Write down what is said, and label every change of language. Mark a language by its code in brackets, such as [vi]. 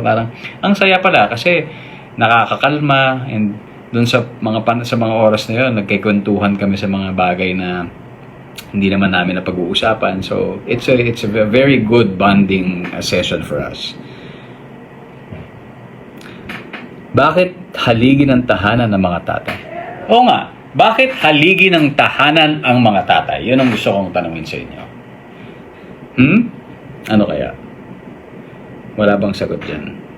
[tl] Parang ang saya pala kasi nakakakalma, and doon sa mga oras na yun nagkikwentuhan kami sa mga bagay na hindi naman namin napag-uusapan. [en] So it's a very good bonding session for us. [tl] Bakit haligi ng tahanan ng mga tatay? Oo nga, bakit haligi ng tahanan ang mga tatay? Yun ang gusto kong tanungin sa inyo. Ano kaya? Wala bang sagot dyan?